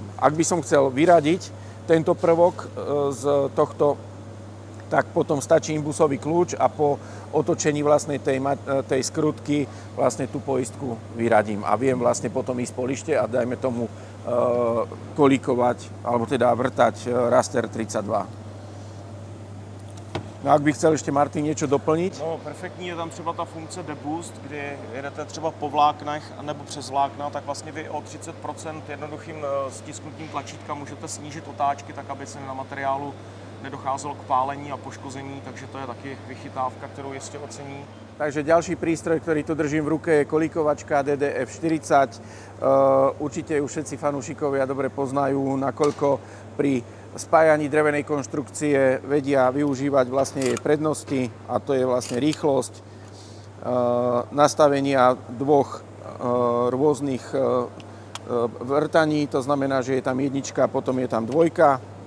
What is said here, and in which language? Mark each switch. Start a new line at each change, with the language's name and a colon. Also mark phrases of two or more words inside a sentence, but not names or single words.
Slovak: Ak by som chcel vyradiť tento prvok z tohto, tak potom stačí imbusový kľúč a po otočení vlastne tej skrutky vlastne tú poistku vyradím a viem vlastne potom ísť po lište a dajme tomu kolíkovať, alebo teda vrtať raster 32. No, ak by chcel ešte Martin niečo doplniť? No,
Czech: perfektní je tam třeba ta funkce deboost, kdy jedete třeba po vláknech nebo přes vlákna, tak vlastně vy o 30% jednoduchým stisknutím tlačítka můžete snížit otáčky, tak aby se na materiálu nedocházelo k pálení a poškození, takže to je taky vychytávka, kterou jistě ocení.
Slovak: Takže ďalší prístroj, ktorý tu držím v ruke, je kolíkovačka DDF40. Určite ju všetci fanúšikovia dobre poznajú, nakoľko pri spájaní drevenej konštrukcie vedia využívať vlastne jej prednosti, a to je vlastne rýchlosť nastavenia dvoch rôznych vrtaní, to znamená, že je tam jednička, potom je tam dvojka.